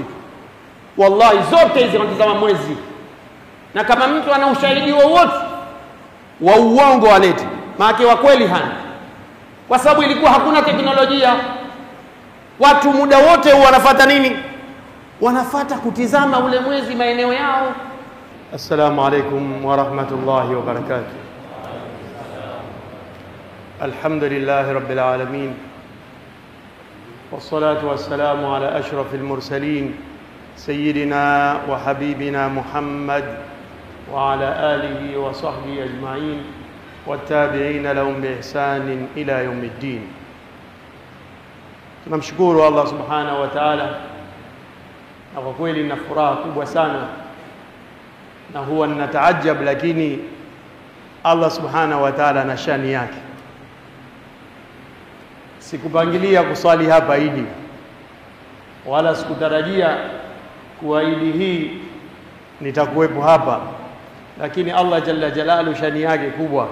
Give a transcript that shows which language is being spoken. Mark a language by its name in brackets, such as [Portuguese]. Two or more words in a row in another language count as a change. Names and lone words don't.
[Swahili] Wallahi zote hizi wanatizama mwezi. Na kama mtu ana ushahidi wowote wa uongo walete, maana wa kweli hana, kwa sababu ilikuwa hakuna teknolojia. Watu muda wote wanafuata nini? Wanafuata kutizama ule mwezi maeneo yao. [Arabic] السلام عليكم ورحمة الله وبركاته. الحمد لله رب العالمين، والصلاة والسلام على أشرف المرسلين، سيدنا وحبيبنا محمد وعلى آله وصحبه أجمعين والتابعين لهم بإحسان إلى يوم الدين. [Swahili] Tunamshukuru Allah [Arabic] سبحانه وتعالى, [Swahili] na kwa kweli nina furaha kubwa sana, na huwa ninataajab, lakini Allah [Arabic] سبحانه وتعالى [Swahili] na shani yake. Sikupangilia kuswali hapa Idi, wala sikutarajia kuwa Idi hii nitakuwepo hapa, lakini Allah [Arabic] جل جلاله [Swahili] shani yake kubwa.